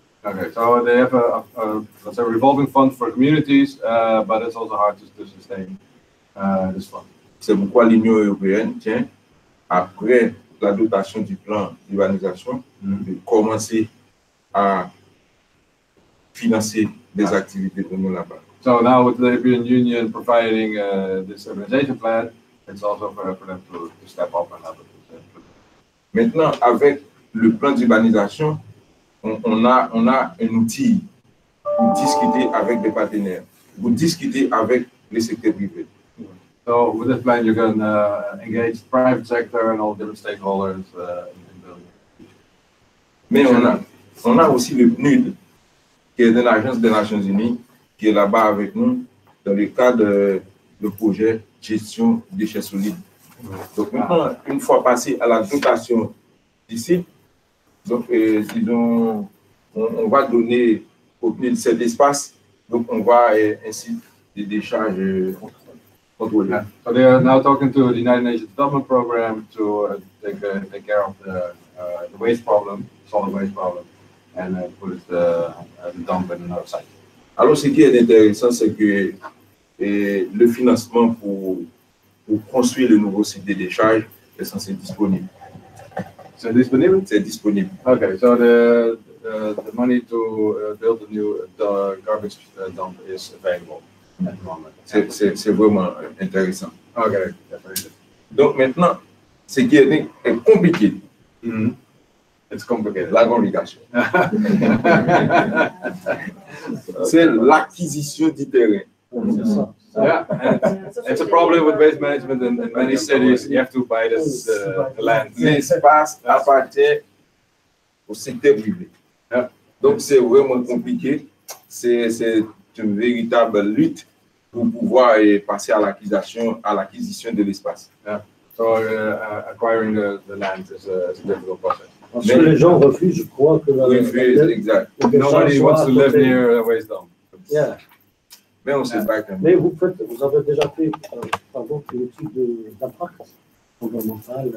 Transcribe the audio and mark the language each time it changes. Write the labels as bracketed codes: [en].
[en] Okay, so they have let's say a revolving fund for communities, but it's also hard to sustain this fund. [fr] C'est pourquoi l'Union européenne, après la dotation du plan d'urbanisation, de commencer à financer des activités pour nous là-bas. [en] So now with the European Union providing this urbanization plan, it's also for them to step up and have it. [fr] Maintenant, avec le plan d'urbanisation, on a un outil pour discuter avec des partenaires, pour discuter avec le secteur privé. [en] So with this plan, you can engage the private sector and all different stakeholders in building. [fr] Mais on a aussi le PNUD, qui est de l'Agence des Nations Unies, qui est là-bas avec nous dans le cadre du projet gestion des déchets solides. Donc maintenant, une fois passé à la dotation d'ici, donc on va donner au PNUD cet espace, donc on va ainsi des décharges contrôlées. [en] So they are now talking to the United Nations Development Program to take care of the waste problem, solid waste problem, and put the dump in another site. [fr] Alors ce qui est intéressant, c'est que le financement pour construire le nouveau site de décharge est censé être disponible. C'est disponible? C'est disponible. [en] Okay, so the money to build the new garbage dump is available at the moment. [fr] C'est vraiment intéressant. [en] Okay, definitely. [fr] Donc maintenant, ce qui est compliqué, [en] It's complicated. [fr] la complication, c'est l'acquisition du terrain. [en] Yeah, and it's a problem with waste management in many cities. You have to buy the land. [fr] L'espace appartient au secteur privé. [en] Yeah. [fr] Donc c'est vraiment compliqué. C'est une véritable lutte pour pouvoir passer à l'acquisition de l'espace. [en] Yeah. So acquiring the land is a difficult process. [fr] Parce que les gens refusent, je crois que Exact. [en] Nobody wants to live near a waste dump. Yeah. [fr] Mais on se bat quand même. Mais vous avez déjà fait, pardon, une étude d'impact environnemental.